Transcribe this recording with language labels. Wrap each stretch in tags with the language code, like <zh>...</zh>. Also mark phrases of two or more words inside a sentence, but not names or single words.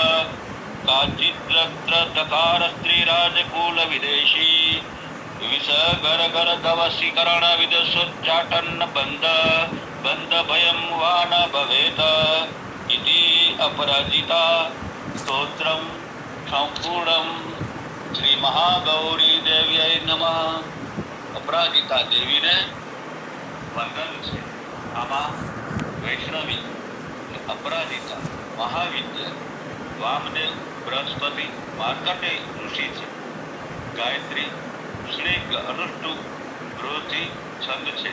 <sa>काचिद्रकार स्त्रीराजकुलविदेशी विषगरगरगवशीकरण विदुषोच्चाटन्न बन्ध भयं वा न भवेत् इति अपराजिता स्तोत्रं सम्पूर्णं श्री महागौरी देव्यै नमः.</sa> <gu>अपराजिता દેવીને વંદન છે. આમાં વૈષ્ણવી अपराजिता મહાવિદ્યા વામદેવ બૃહસ્પતિ માર્કંડેય ઋષિ છે. ગાયત્રી શ્રી અનુષ્ટુપ બૃહતિ છંદ છે.</gu>